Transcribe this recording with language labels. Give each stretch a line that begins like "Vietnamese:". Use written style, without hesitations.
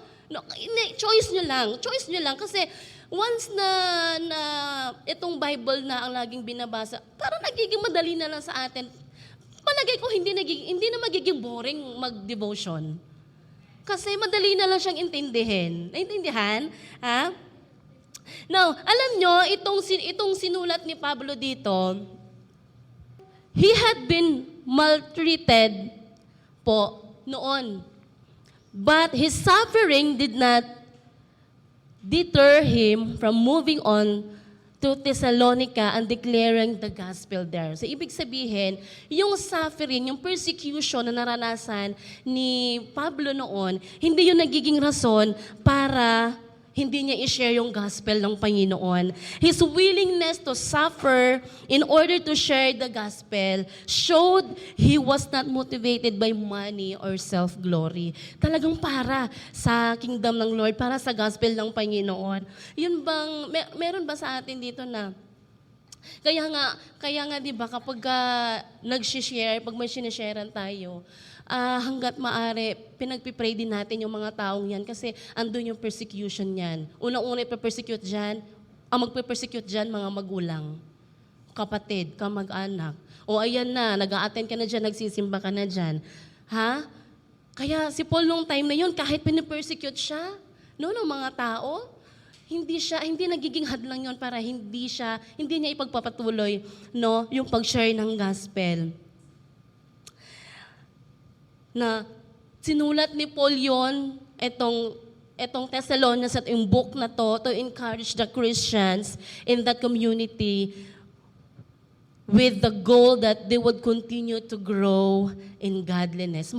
Filipino: No, choice nyo lang. Choice nyo lang. Kasi once na itong Bible na ang laging binabasa, parang nagiging madali na lang sa atin. Palagay ko hindi na magiging boring mag-devotion. Kasi madali na lang siyang intindihin. Naintindihan? Ha? Now, alam nyo, itong sinulat ni Pablo dito,
English: he had been maltreated
Filipino: po noon.
English: But his suffering did not deter him from moving on to Thessalonica and declaring the gospel there.
Filipino: So, ibig sabihin, yung suffering, yung persecution na naranasan ni Pablo noon, hindi yung nagiging rason para hindi niya i-share yung gospel ng Panginoon.
English: His willingness to suffer in order to share the gospel showed he was not motivated by money or self-glory.
Filipino: Talagang para sa kingdom ng Lord, para sa gospel ng Panginoon. Yun bang, meron ba sa atin dito na, kaya nga 'di ba kapag nag-share, pag may sinesharean tayo, hangga't maaari, pinagpipray din natin yung mga taong yan kasi andun yung persecution yan. Unang-una ipapersecute dyan, ang magpe-persecute dyan, mga magulang, kapatid, kamag-anak. O ayan na, nag-a-attend ka na dyan, nagsisimba ka na dyan. Ha? Kaya si Paul nung time na yun, kahit pinipersecute siya, ng mga tao, hindi nagiging hadlang yon para hindi niya ipagpapatuloy yung pag-share ng gospel. Na sinulat ni Paul yon, etong Thessalonians at yung book na
English: to encourage the Christians in that community with the goal that they would continue to grow in godliness.